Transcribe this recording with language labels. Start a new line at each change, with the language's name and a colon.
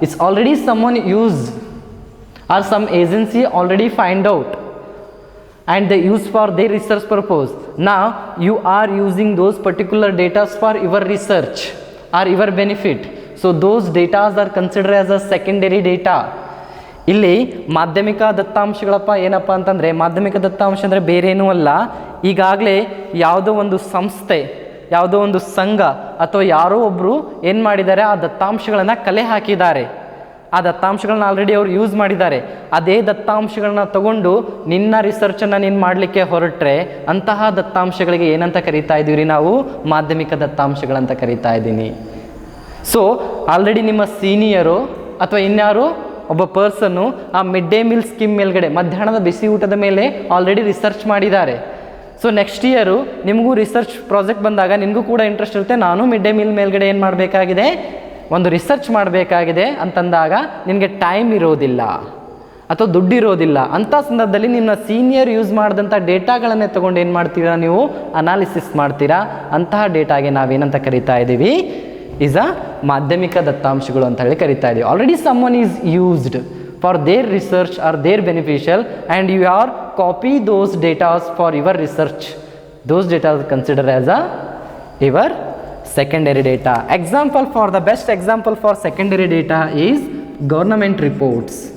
English: It's already someone used or some agency already find out and they use for their research purpose. Now you are using those particular data for your research or your benefit. So those data are considered as a secondary data.
Kannada: ಇಲ್ಲಿ ಮಾಧ್ಯಮಿಕ ದತ್ತಾಂಶಗಳಪ್ಪ ಏನಪ್ಪ ಅಂತಂದರೆ, ಮಾಧ್ಯಮಿಕ ದತ್ತಾಂಶ ಅಂದರೆ ಬೇರೇನೂ ಅಲ್ಲ, ಈಗಾಗಲೇ ಯಾವುದೋ ಒಂದು ಸಂಸ್ಥೆ, ಯಾವುದೋ ಒಂದು ಸಂಘ ಅಥವಾ ಯಾರೋ ಒಬ್ಬರು ಏನು ಮಾಡಿದ್ದಾರೆ, ಆ ದತ್ತಾಂಶಗಳನ್ನು ಕಲೆ ಹಾಕಿದ್ದಾರೆ. ಆ ದತ್ತಾಂಶಗಳನ್ನ ಆಲ್ರೆಡಿ ಅವರು ಯೂಸ್ ಮಾಡಿದ್ದಾರೆ. ಅದೇ ದತ್ತಾಂಶಗಳನ್ನ ತಗೊಂಡು ನಿನ್ನ ರಿಸರ್ಚನ್ನು ನೀನು ಮಾಡಲಿಕ್ಕೆ ಹೊರಟ್ರೆ ಅಂತಹ ದತ್ತಾಂಶಗಳಿಗೆ ಏನಂತ ಕರಿತಾ ಇದ್ದೀವಿ ನಾವು, ಮಾಧ್ಯಮಿಕ ದತ್ತಾಂಶಗಳಂತ ಕರಿತಾ ಇದ್ದೀನಿ. ಸೊ ಆಲ್ರೆಡಿ ನಿಮ್ಮ ಸೀನಿಯರು ಅಥವಾ ಇನ್ಯಾರು ಒಬ್ಬ ಪರ್ಸನ್ನು ಆ ಮಿಡ್ ಡೇ ಮೀಲ್ ಸ್ಕೀಮ್ ಮೇಲ್ಗಡೆ ಮಧ್ಯಾಹ್ನದ ಬಿಸಿ ಊಟದ ಮೇಲೆ ಆಲ್ರೆಡಿ ರಿಸರ್ಚ್ ಮಾಡಿದ್ದಾರೆ. ಸೊ ನೆಕ್ಸ್ಟ್ ಇಯರು ನಿಮಗೂ ರಿಸರ್ಚ್ ಪ್ರಾಜೆಕ್ಟ್ ಬಂದಾಗ ನಿಮಗೂ ಕೂಡ ಇಂಟ್ರೆಸ್ಟ್ ಇರುತ್ತೆ, ನಾನು ಮಿಡ್ ಡೇ ಮೀಲ್ ಮೇಲ್ಗಡೆ ಏನು ಮಾಡಬೇಕಾಗಿದೆ, ಒಂದು ರಿಸರ್ಚ್ ಮಾಡಬೇಕಾಗಿದೆ ಅಂತಂದಾಗ ನಿನಗೆ ಟೈಮ್ ಇರೋದಿಲ್ಲ ಅಥವಾ ದುಡ್ಡು ಇರೋದಿಲ್ಲ. ಅಂಥ ಸಂದರ್ಭದಲ್ಲಿ ನಿಮ್ಮ ಸೀನಿಯರ್ ಯೂಸ್ ಮಾಡಿದಂಥ ಡೇಟಾಗಳನ್ನೇ ತೊಗೊಂಡು ಏನು ಮಾಡ್ತೀರಾ, ನೀವು ಅನಾಲಿಸಿಸ್ ಮಾಡ್ತೀರಾ. ಅಂತಹ ಡೇಟಾಗೆ ನಾವೇನಂತ ಕರಿತಾ ಇದ್ದೀವಿ, ಈಸ್ ಅ ಮಾಧ್ಯಮಿಕ ದತ್ತಾಂಶಗಳು ಅಂತ ಹೇಳಿ ಕರಿತಾ ಇದ್ದೀವಿ.
English: Already someone is used for their research or their beneficial and you are copy those data for your research. Those data are considered as a your secondary data. Example, for the best example for secondary data is government reports.